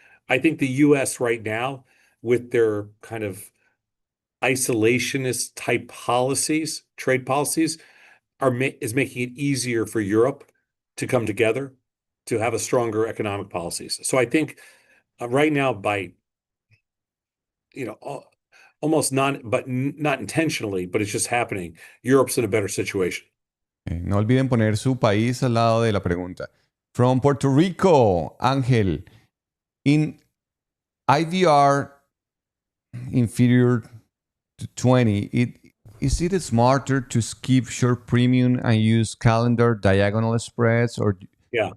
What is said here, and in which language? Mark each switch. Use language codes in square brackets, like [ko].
[en] I think the US right now, with their kind of isolationist type policies, trade policies, is making it easier for Europe to come together to have a stronger economic policies. So I think right now, by you know, almost not intentionally, but it's just happening, Europe's in a better situation. [es] No olviden poner su país al lado de la pregunta. [en] From Puerto Rico, Ángel, in IVR inferior to 20, is it smarter to skip short premium and use calendar diagonal spreads, or Yeah,